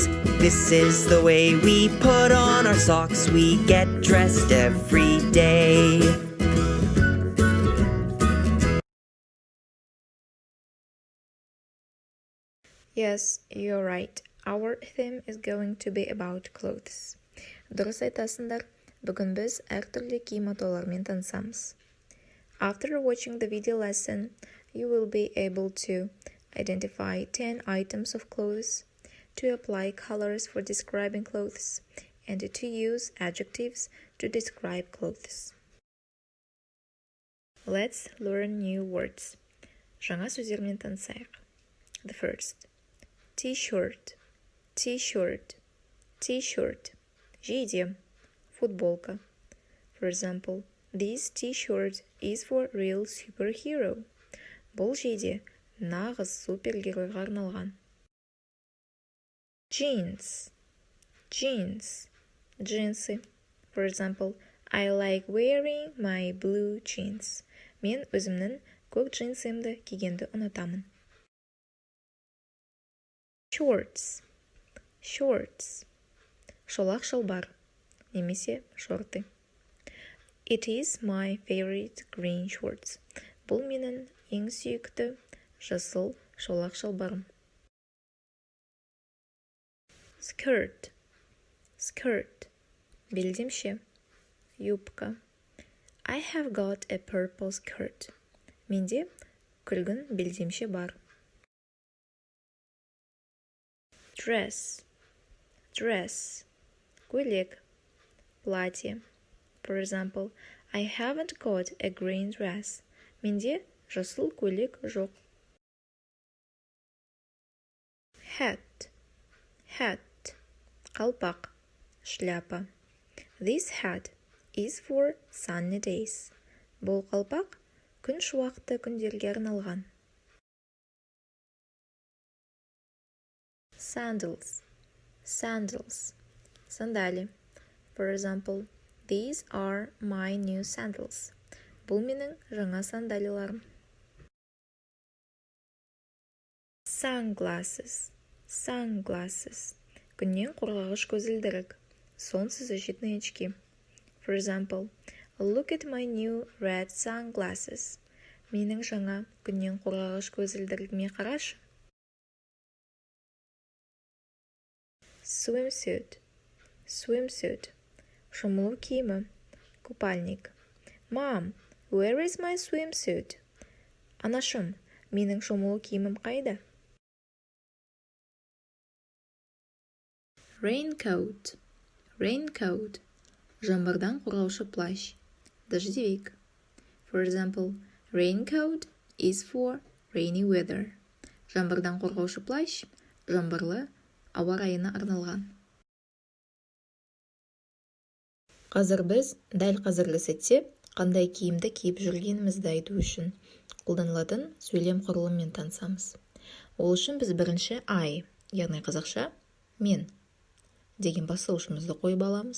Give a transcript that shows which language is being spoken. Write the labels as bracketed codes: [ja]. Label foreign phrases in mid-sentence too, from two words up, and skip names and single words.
[en] This is the way we put on our socks. We get dressed every day. Yes, you're right. Our theme is going to be about clothes. [kk] Дұрыс айтасыңдар, бүгін біз әртүрлі киім атауларымен танысамыз. [en] After watching the video lesson, you will be able to identify 10 items of clothes, to apply colors for describing clothes, and to use adjectives to describe clothes. Let's learn new words. [kk] Жаңа сөздермен танысайық. [en] The first. T-shirt, T-shirt, T-shirt. [kk] Жейде, футболка. [en] For example, this T-shirt is for real superhero. [kk] Бұл жейде нағыз супергеройға арналған. [en] Jeans, jeans, джинсы. For example, I like wearing my blue jeans. [kk] Мен өзімнің көк джинсымды кигенді ұнатамын. [en] Shorts, shorts, [kk] шолақ шалбар, немесе шорты. [en] It is my favorite green shorts. [kk] Бұл менің ең сүйікті жасыл шолақ шалбарым. [en] Skirt, skirt, белдемше, юбка. I have got a purple skirt. [kk] Менде күлгін белдемше бар. [en] Dress, dress, көйлек, платье. For example, I haven't got a green dress. [kk] Менде жасыл көйлек жоқ. [en] Hat, hat, [kk] қалпақ, шляпа. [en] This hat is for sunny days. [kk] Бұл қалпақ күн шуақты күндерге арналған. [en] Sandals, sandals, сандали. For example, these are my new sandals. [kk] Бұл менің жаңа сандалиларым. [en] Sunglasses, sunglasses, [kk] күннен қорғағыш көзілдірік, [ru] солнцезащитные очки. [en] For example, look at my new red sunglasses. [kk] Менің жаңа күннен қорғағыш көзілдірігіме қарашы. [en] Swimsuit, swimsuit, [kk] шомылу киімі, купальник. [en] Mom, where is my swimsuit? [kk] Анашым, менің шомылу киімім қайда? [en] Raincoat, raincoat, [kk] жаңбырдан қорғаушы плащ, дождевик. [en] For example, raincoat is for rainy weather. [kk] Жаңбырдан қорғаушы плащ, жаңбырлы ауа райына арналған. Қазір біз дәл қазіргі сәтте қандай киімді киіп жүргенімізді айту үшін қолданылатын сөйлем құрылымымен танысамыз. Ол үшін біз бірінші I, яғни қазақша мен деген бастауышымызды қойып аламыз.